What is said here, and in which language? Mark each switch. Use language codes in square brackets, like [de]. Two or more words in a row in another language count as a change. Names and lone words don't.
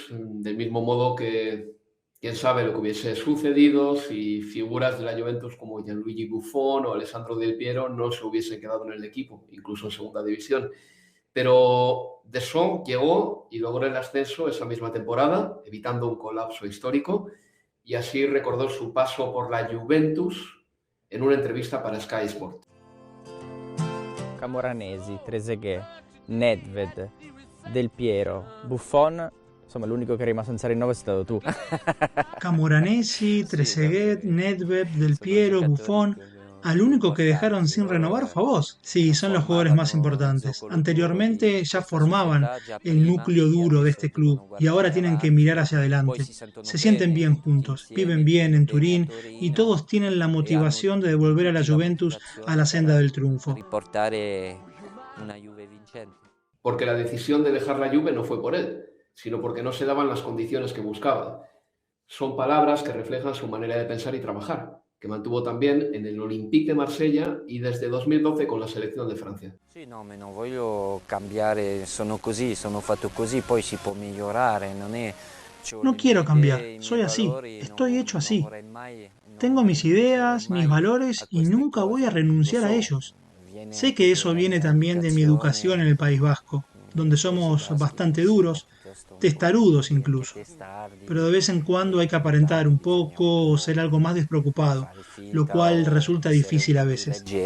[es] Del mismo modo que quién sabe lo que hubiese sucedido si figuras de la Juventus como Gianluigi Buffon o Alessandro Del Piero no se hubiesen quedado en el equipo, incluso en segunda división. Pero Deschamps llegó y logró el ascenso esa misma temporada, evitando un colapso histórico, y así recordó su paso por la Juventus en una entrevista para Sky Sport. [it] Camoranesi, Trezeguet, Nedved, Del Piero, Buffon, insomma l'unico che è rimasto in Serie 9 è stato tu. Camoranesi, Trezeguet, Nedved, Del Piero, Buffon. [es] Al único que dejaron sin renovar fue a vos. Sí, son los jugadores más importantes. Anteriormente ya formaban el núcleo duro de este club y ahora tienen que mirar hacia adelante. Se sienten bien juntos, viven bien en Turín y todos tienen la motivación de devolver a la Juventus a la senda del triunfo. Porque la decisión de dejar la Juve no fue por él, sino porque no se daban las condiciones que buscaba. Son palabras que reflejan su manera de pensar y trabajar, que mantuvo también en el Olympique de Marsella y desde 2012 con la selección de Francia. [it] Sì, no, ma non voglio cambiare, sono così, sono fatto così, poi si può migliorare, non è... [es] No quiero cambiar, soy así, estoy hecho así. Tengo mis ideas, mis valores y nunca voy a renunciar a ellos. Sé que eso viene también de mi educación en el País Vasco, donde somos bastante duros, testarudos incluso, pero de vez en cuando hay que aparentar un poco o ser algo más despreocupado, lo cual resulta difícil a veces.